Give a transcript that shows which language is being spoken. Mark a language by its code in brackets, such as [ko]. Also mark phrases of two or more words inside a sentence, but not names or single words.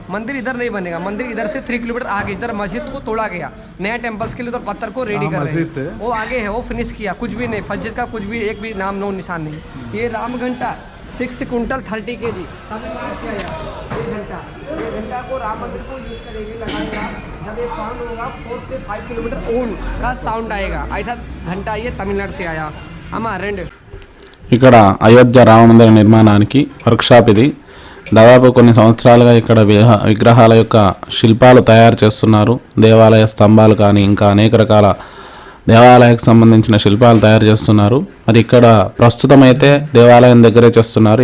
[hi] मंदिर इधर नहीं बनेगा, मंदिर इधर से 3 किलोमीटर आगे, इधर मस्जिद को तोड़ा गया, नया टेम्पल्स के लिए उधर पत्थर को रेडी कर रहे हैं, वो आगे है, वो फिनिश किया, कुछ भी नहीं, मस्जिद का कुछ भी एक भी नाम नो निशान नहीं। ये राम घंटा 6 कुंटल 30 kg ये घंटा को राम मंदिर को यूज करेंगे, लगाएगा। जब ये साउंड होगा 4 से 5 किलोमीटर ओन का साउंड आएगा। ऐसा घंटा ये तमिलनाडु से आया हमारे। [te] ఇక్కడ అయోధ్య రామ మందిర నిర్మాణానికి వర్క్షాప్ ఇది. దాదాపు కొన్ని సంవత్సరాలుగా ఇక్కడ విగ్రహాల యొక్క శిల్పాలు తయారు చేస్తున్నారు. దేవాలయ స్తంభాలు కానీ ఇంకా అనేక రకాల దేవాలయానికి సంబంధించిన శిల్పాలు తయారు చేస్తున్నారు. మరి ఇక్కడ ప్రస్తుతం అయితే దేవాలయం దగ్గరే చేస్తున్నారు.